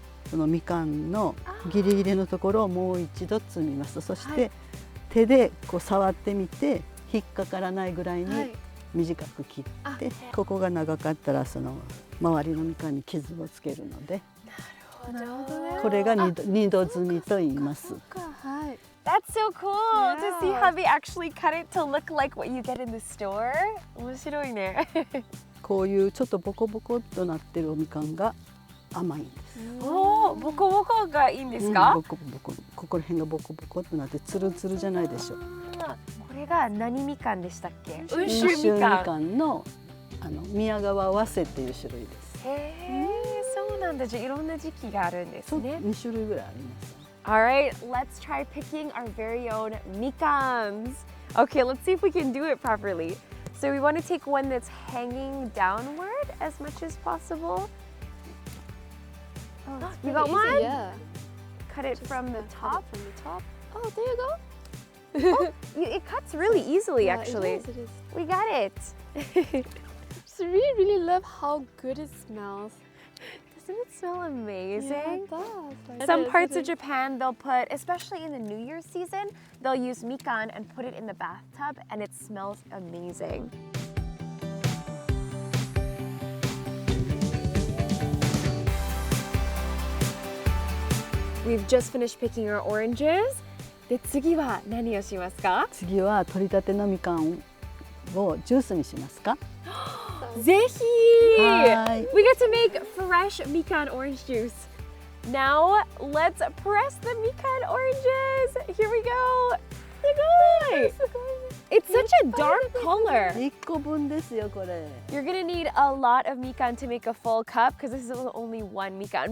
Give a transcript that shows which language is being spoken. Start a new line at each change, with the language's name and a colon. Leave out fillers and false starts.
Japanese: このみかんのギリギリのところをもう一度摘みます。そして手でこう触ってみて引っかからないぐらいに短く切って、ここが長かったらその周りのみかんに傷をつけるので、なるほどね。これが二度摘みと言います。はい。
English: That's so cool to see how they actually cut it to look like what you get in the store.
Japanese: 面白いね。こういうちょっとボコボコっとなってるおみかんが甘いんです。おお、ボコボコがいいんですか？ボコボコ、ここら辺がボコボコっとなってツルツルじゃないでしょう。これが何みかんでしたっけ？温温州州みみかん。かんの宮川早生っていう種類です。へえ、そうなんだ。じゃあいろんな時期があるんですね。 2種類ぐらいあります。
English: Alright, let's try picking our very own mikans. Okay, let's see if we can do it properly. So we want to take one that's hanging downward as much as possible. Oh, it's You pretty got easy, one? Yeah. Cut it from the top. From the top. Oh, there you go. It cuts really easily, Yeah, actually. It is. We got it. Just really love how good it smells. Doesn't it smell amazing? Yeah, it does. Some parts of Japan, they'll put, especially in the New Year's season, they'll use mikan and put it in the bathtub, and it smells amazing. We've just finished picking our oranges.
Japanese: で、次は何をしますか？次は取り立てのみかんをジュースにしますか？ぜひ！はい。
English: We get to make fresh Mikan orange juice. Now let's press the Mikan oranges. Here we go.
Japanese: すごい!
English: It's such a dark color.
Japanese: 1個分ですよこれ。
English: You're gonna need a lot of Mikan to make a full cup because this is only one Mikan.